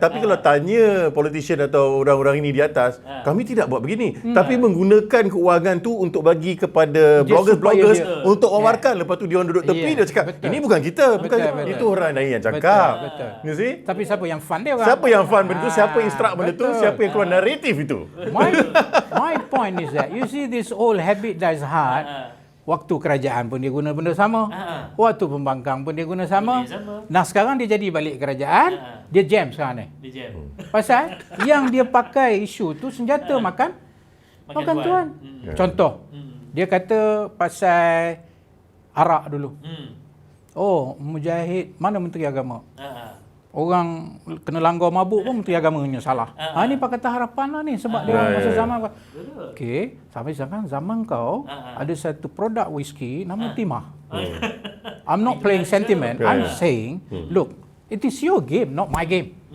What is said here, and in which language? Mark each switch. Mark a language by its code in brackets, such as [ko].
[ms] Tapi kalau tanya politician atau orang-orang ini di atas, kami tidak buat begini. Tapi menggunakan keuangan tu untuk bagi kepada bloggers untuk wawarkan. Lepas tu dia orang duduk tepi, dia cakap, ini bukan kita. Itu orang lain yang cakap. Betul. [en] You see? [ms] Tapi siapa yang fund dia? Siapa yang fund benda tu? Siapa instruct benda tu? Siapa yang keluar naratif itu? [en] My point is that you see this old habit dies hard. [ms] Waktu kerajaan pun dia guna benda sama. Waktu pembangkang pun dia guna sama. Nah sekarang dia jadi balik kerajaan, dia jam sekarang ni. Pasal yang dia pakai isu tu senjata makan tuan. Contoh, Dia kata pasal arak dulu. Hmm. Oh, Mujahid, mana Menteri Agama? Ha. Orang kena langgar mabuk pun Menteri Agamanya salah. Ini Pakatan Harapan lah ni sebab dia masa zaman. Betul. Okey, sampai sekarang zaman kau ada satu produk whisky nama Timah. [en] I'm not playing sentiment. I'm saying, look, it is your game, not my game.